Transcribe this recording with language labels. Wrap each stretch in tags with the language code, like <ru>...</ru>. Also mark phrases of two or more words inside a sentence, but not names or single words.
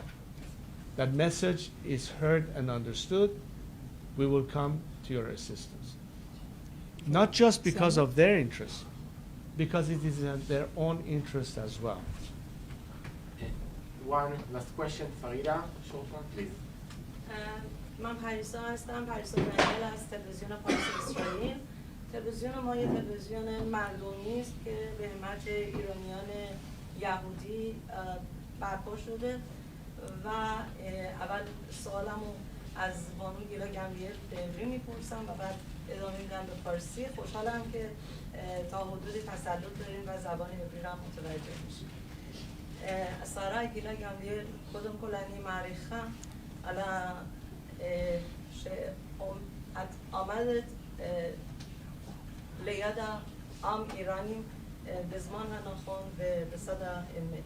<en>That message is heard and understood. We will come to your assistance. Not just because of their interest, because it is in their own interest as well. One last question, Farida, short one, please.</en> <fa>من پریسا هستم، پریسا گملیل از تلویزیون فارس اسرائیل. تلویزیون ما یه تلویزیون مردمی است که به همت ایرانیان یهودی برپا شده و اول سوالمو از بانو گیلا گملیل به عبری میپرسم و بعد ادامه میدم به فارسی. خوشحالم که تا حدودی تسلط داریم و زبان عبری رو متوجه میشیم.</fa> <he>השרה גילה גמליאל, קודם כל אני מעריכה על שאת עומדת ליד העם איראני בזמן הנכון ובצד האמת.</he>